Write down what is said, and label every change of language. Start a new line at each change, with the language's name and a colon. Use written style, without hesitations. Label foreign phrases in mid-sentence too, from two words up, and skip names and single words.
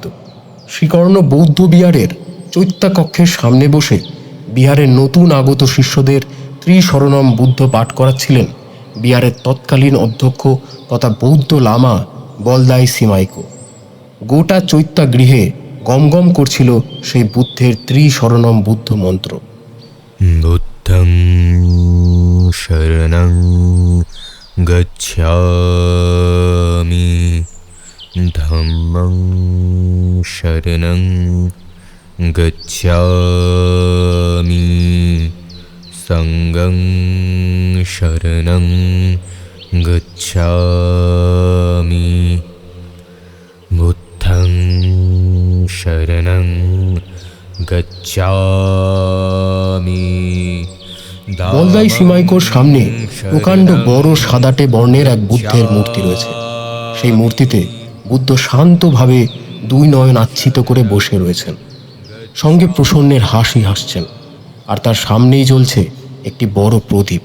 Bangla: শ্রীকর্ণ বৌদ্ধ বিহারের চৈত্যাকক্ষের সামনে বসে বিহারের নতুন আগত শিষ্যদের ত্রিশরণম বুদ্ধ পাঠ করাচ্ছিলেন বিহারের তৎকালীন অধ্যক্ষ তথা বৌদ্ধ লামা বলদাই সিমাইকো। গোটা চৈত্যাগৃহে গমগম করছিল সেই বুদ্ধের ত্রিশরণম বুদ্ধ মন্ত্র।
Pali: বুদ্ধং শরণং গচ্ছামি, ধম্মং শরণং গচ্ছামি, সংঘং শরণং গচ্ছামি, বুদ্ধং শরণং গচ্ছামি।
Bangla: বলদাই সিমাইকোর সামনে প্রকাণ্ড বড় সাদাটে বর্ণের এক বুদ্ধের মূর্তি রয়েছে। সেই মূর্তিতে বুদ্ধ শান্তভাবে 2 নয়ন আচ্ছিত করে বসে রয়েছেন, সঙ্গে প্রসন্নের হাসি হাসছেন। আর তার সামনেই জ্বলছে একটি বড় প্রদীপ।